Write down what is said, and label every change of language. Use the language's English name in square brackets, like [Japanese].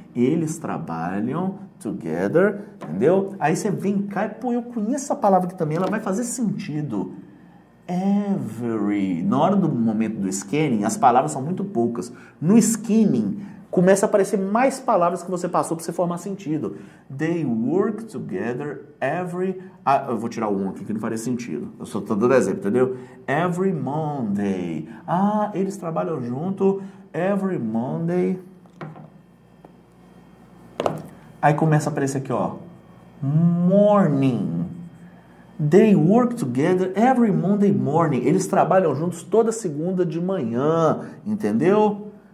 [Portuguese] Eles trabalham together, entendeu? Aí você vem cá e, pô, eu conheço essa palavra aqui também, ela vai fazer sentido. Every. Na hora do momento do scanning, as palavras são muito poucas. No skimming, começa a aparecer mais palavras que você passou para você formar sentido. [English] They work together every... [Portuguese] eu vou tirar um aqui que não faria sentido. Eu só estou dando exemplo, entendeu? [English] Every Monday. [Portuguese] Eles trabalham junto [English] every Monday. [Portuguese] Aí começa a aparecer aqui, ó. [English] Morning. They work together every Monday morning. [Portuguese] Eles trabalham juntos toda segunda de manhã, entendeu?